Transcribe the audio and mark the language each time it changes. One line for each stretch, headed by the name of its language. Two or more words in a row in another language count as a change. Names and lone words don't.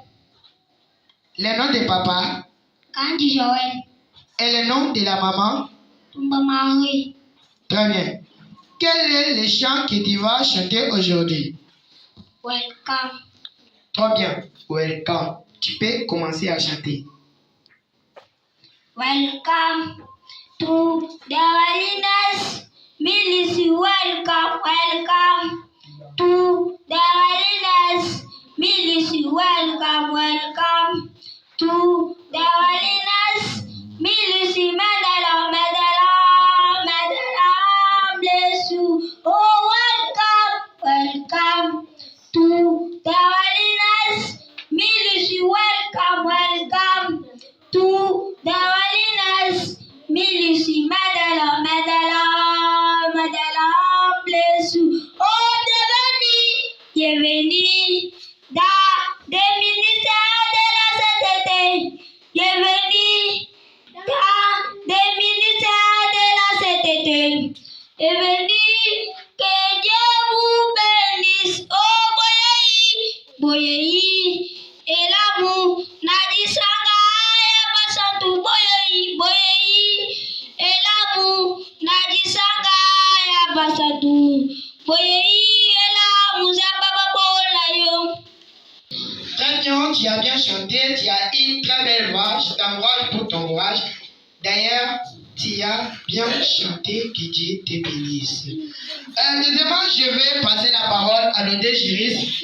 French: Le nom de papa Kandi Joël. et le nom de la maman? Tumba Marie. Très bien. Quel est le chant que tu vas chanter aujourd'hui?
English: Welcome.
French: Très bien. Welcome. Tu peux commencer à chanter.
English: Welcome to the holiness ministry. Welcome, welcome to the holiness ministry. Welcome, welcome to the holiness ministry. Medala, medala, medala, bless you. Oh, welcome, welcome to the holiness ministry. Welcome, welcome to the holiness ministry. Madala, madala, madala, bless you.
French: Oh, bienvenue dans des ministères de la sainteté. Bienvenue dans des ministères de la sainteté. Bienvenue, que Dieu vous bénisse.
Lingala: Oh, boyei,
French: et l'amour n'a dit
Lingala: sanga ya basantu boyei,
French: et l'amour n'a dit
Lingala: sanga ya basantu boyei,
French: et l'amour
Lingala: zababa bolayo.
French: Très bien, tu as bien chanté, tu as une très belle voix, je t'encourage pour ton courage. D'ailleurs, tu as bien chanté, que Dieu te bénisse. Deuxièmement, je vais passer la parole à nos deux juristes.